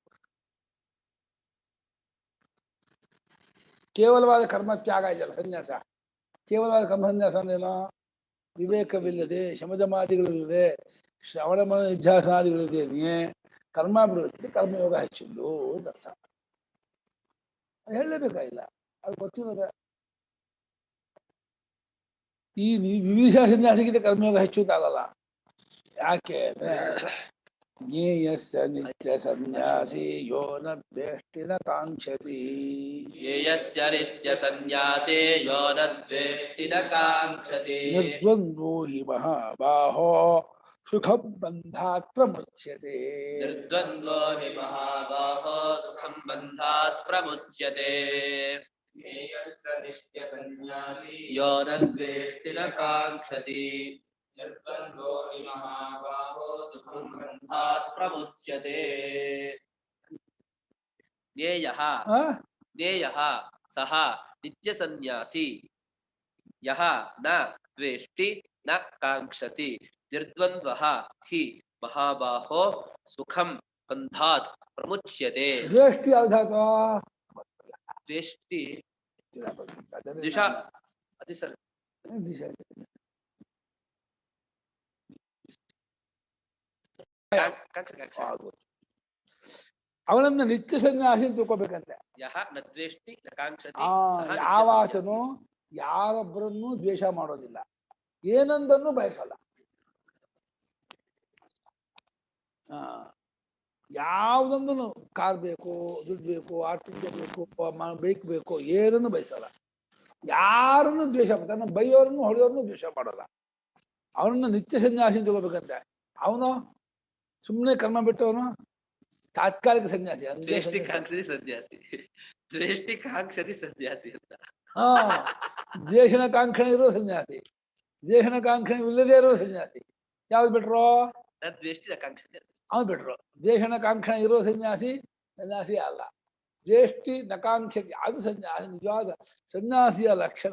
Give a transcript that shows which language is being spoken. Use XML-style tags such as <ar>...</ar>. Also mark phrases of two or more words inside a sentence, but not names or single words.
<kn>ಕೇವಲವಾದ ಕರ್ಮತ್ಯಾಗ ಇದೆಯಲ್ಲ ಸನ್ಯಾಸ, ಕೇವಲವಾದ ಕರ್ಮಸನ್ಯಾಸ ಅಂದ್ರೇನೋ ವಿವೇಕವಿಲ್ಲದೆ ಶಮದಮಾದಿಗಳಿಲ್ಲದೆ ಶ್ರವಣ ನಿಧ್ಯಾಸನಾದಿಗಳಿಲ್ಲದೆ ಕರ್ಮ ಬಿಡುತ್ತೆ ಕರ್ಮಯೋಗ ಹೆಚ್ಚಿದ್ದು ಅರ್ಥ. ಹೇಳಲೇಬೇಕಾಗಿಲ್ಲ, ಅದು ಗೊತ್ತಿರೋದ. ಈ ವಿವಿಧ ಸನ್ಯಾಸಕ್ಕಿಂತ ಕರ್ಮಯೋಗ ಹೆಚ್ಚುತ್ತಾಗಲ್ಲ. ಯಾಕೆ ಅಂದ್ರೆ</kn> <sa>ಜ್ಞೇಯಸ್ಯ ನಿತ್ಯ ಸನ್ಯಾಸಿ ಯೋ ನ ದ್ವೇಷ್ಟಿನ ಕಾಂಕ್ಷತಿ. ಜ್ಞೇಯಸ್ಯ ನಿತ್ಯ ಸನ್ಯಾಸಿ ಯೋ ನ ದ್ವೇಷ್ಟಿನ ಕಾಂಕ್ಷತಿ. ನಿರ್ದ್ವಂದ್ವೋ ಹಿ ಮಹಾಬಾಹೋ ಸುಖಂ ಬಂಧಾತ್ ಪ್ರಮುಚ್ಯತೆ. ನಿರ್ದ್ವಂದ್ವೋ ಹಿ ಮಹಾಬಾಹೋ ಸುಖಂ ಬಂಧಾತ್ ಪ್ರಮುಚ್ಯತೆ. ಜ್ಞೇಯಸ್ಯ ನಿತ್ಯ ಸನ್ಯಾಸಿ ಯೋ ನ ದ್ವೇಷ್ಟಿನ ಕಾಂಕ್ಷತಿ. ನಿರ್ದ್ವಂದ್ವೋ ಹಿ ಮಹಾಬಾಹೋ ಸುಖಂ ಬಂಧಾತ್ ಪ್ರಮುಚ್ಯತೆ. ಜ್ಞೇಯಃ ಜ್ಞೇಯಃ ಸಹ ನಿತ್ಯ ಸನ್ಯಾಸಿ ಯಃ ನ ದ್ವೇಷ್ಟಿ ನ ಕಾಂಕ್ಷತಿ. ನಿರ್ದ್ವಂದ್ವಃ ಹಿ ಮಹಾಬಾಹೋ ಸುಖಂ ಬಂಧಾತ್ ಪ್ರಮುಚ್ಯತೆ.</sa> <kn>ದ್ವೇಷ್ಟಿ ಯಾವ್ದಾತ?</kn> <sa>ದ್ವೇಷ್ಟಿ ದಿಶಾ ಅತಿ ಸರ್</sa> <kn>ಅವನನ್ನ ನಿತ್ಯ ಸನ್ಯಾಸಿ ತಿಳ್ಕೊಬೇಕಂತೆ.</kn> <sa>ಯಹ ನ ದ್ವೇಷ್ಟಿ ನ ಕಾಂಕ್ಷತಿ.</sa> <kn>ಯಾವಾತನು ಯಾರೊಬ್ಬರನ್ನು ದ್ವೇಷ ಮಾಡೋದಿಲ್ಲ, ಏನೊಂದನ್ನು ಬಯಸಲ್ಲ. ಯಾವುದೊಂದನ್ನು ಕಾರ್ ಬೇಕು, ದುಡ್ಡು ಬೇಕು, ಆರ್ಥಿಕ ಬೇಕು, ಬೈಕ್ ಬೇಕು, ಏನನ್ನು ಬಯಸಲ್ಲ. ಯಾರನ್ನು ದ್ವೇಷ ತನ್ನ ಬೈಯೋರನ್ನು ಹೊಡೆಯೋರನ್ನು ದ್ವೇಷ ಮಾಡಲ್ಲ. ಅವನನ್ನ ನಿತ್ಯ ಸನ್ಯಾಸಿ ತಗೋಬೇಕಂತೆ. ಅವನು ಸುಮ್ಮನೆ ಕರ್ಮ ಬಿಟ್ಟವನು ತಾತ್ಕಾಲಿಕ ಸನ್ಯಾಸಿ.</kn> <sa>ದ್ವೇಷ್ಟಿ ಕಾಂಕ್ಷತಿ ಸನ್ಯಾಸಿ, ದ್ವೇಷ್ಟಿ ಕಾಂಕ್ಷತಿ ಸನ್ಯಾಸಿ ಅಂತ.</sa> <kn>ದ್ವೇಷಣ ಕಾಂಕ್ಷಣೆ ಇರೋ ಸನ್ಯಾಸಿ, ದ್ವೇಷಣ ಕಾಂಕ್ಷಣೆ ಇಲ್ಲದೆ ಇರೋ ಸನ್ಯಾಸಿ. ಯಾವ್ದು ಬಿಟ್ರು?</kn> <sa>ದ್ವೇಷ್ಟಿ ಕಾಂಕ್ಷತಿ</sa> <kn>ಅವ್ನು ಬಿಟ್ರು. ದ್ವೇಷಣ ಕಾಂಕ್ಷಣೆ ಇರೋ ಸನ್ಯಾಸಿ ಸನ್ಯಾಸಿ ಅಲ್ಲ.</kn> <sa>ದ್ವೇಷ್ಟಿ ನಕಾಂಕ್ಷತಿ</sa> <kn>ಅದು ಸನ್ಯಾಸಿ, ನಿಜವಾದ ಸನ್ಯಾಸಿಯ ಲಕ್ಷಣ.</kn>